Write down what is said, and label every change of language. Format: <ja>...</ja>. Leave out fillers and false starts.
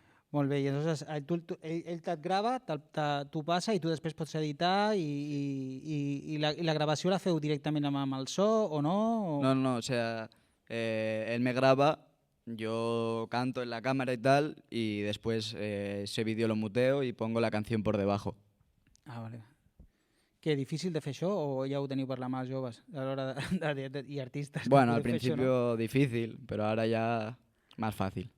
<ca>Molt bé, i llavors ell te't grava, t'ho passa i tu després pots editar i la gravació la feu directament amb el so o no?</ca> <es>No, o sea, él me graba, yo canto en la cámara y tal, y después ese vídeo lo muteo y pongo la canción por debajo.</es> <ca>Ah, vale. Que difícil de fer això o ja ho teniu per la mà els joves a l'hora i artistes?</ca> <es>Bueno, al principio difícil, pero ahora ya más fácil.</es>